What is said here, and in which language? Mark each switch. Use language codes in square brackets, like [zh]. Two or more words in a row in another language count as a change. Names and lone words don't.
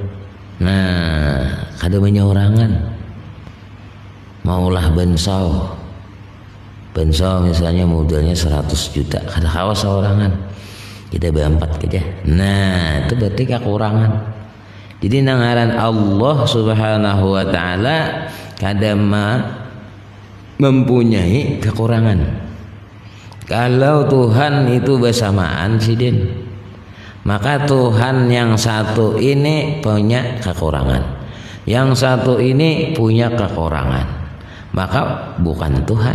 [bjn] Nah, kada banyak orangan. Maulah bensau misalnya modalnya 100 juta, kada kawas orangan. [id] Kita berempat aja. Nah, itu berarti kekurangan. [bjn] Jadi nangaran Allah [ar] Subhanahu wa ta'ala [bjn] kadang mempunyai kekurangan. [id] Kalau Tuhan itu bersamaan sidin, maka Tuhan yang satu ini punya kekurangan, yang satu ini punya kekurangan, maka bukan Tuhan.